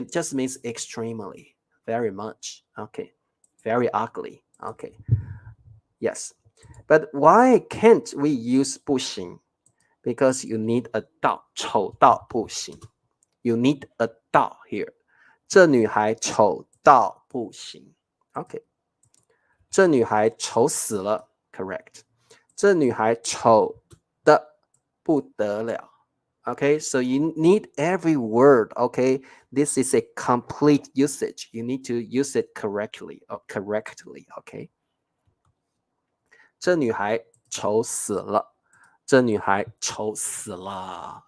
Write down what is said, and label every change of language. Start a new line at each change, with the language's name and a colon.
English: It just means extremely, very much. Okay, very ugly. Okay, yes. But why can't we use 不行? Because you need a 到丑到不行 You need a 到 here.
Chinese: 这女孩丑到不行 Okay. 这女孩丑死了 Correct. 这女孩丑的不得了
English: Okay, so you need every word, okay? This is a complete usage. You need to use it correctly, okay?
Chinese: 这女孩丑死了。这女孩丑死了。